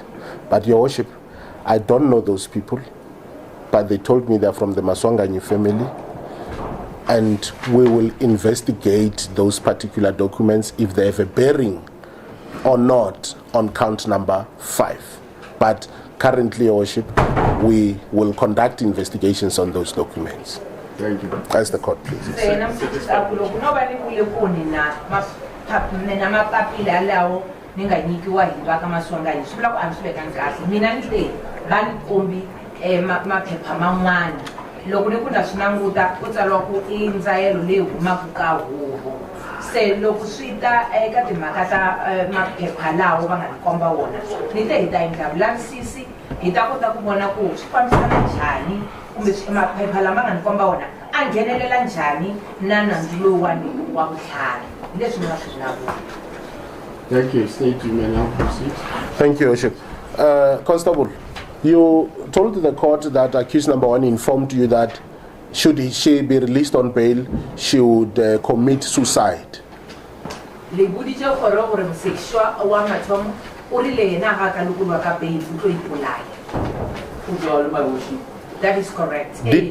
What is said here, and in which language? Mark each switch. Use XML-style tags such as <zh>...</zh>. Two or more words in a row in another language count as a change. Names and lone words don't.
<en>But Your Worship, I don't know those people, but they told me they're from the Maswanganyi family, and we will investigate those particular documents if they have a bearing or not on count number 5. But currently, Your Worship, we will conduct investigations on those documents. Thank you. As the court pleases.</en> <ts>Loko ni kuna swinanguta ku tsariwa ku i ndzayelo leyi humaka ka huvo se loko swi ta eka timhaka ta maphepha lawo va nga ni komba wona ni te hi ta endla vulavisisi hi ta kota ku vona ku swi fambisana njhani kumbe maphepha lama nga ni komba wona a nghenelela njhani na nandzu lowuwani wa vutlhari hi leswi ni nga swi vulavula.</ts> <en>Thank you. State, you may now proceed. Thank you, Your Worship. Constable, you told the court that accused number 1 informed you that should she be released on bail, she would commit suicide. That is correct.</en>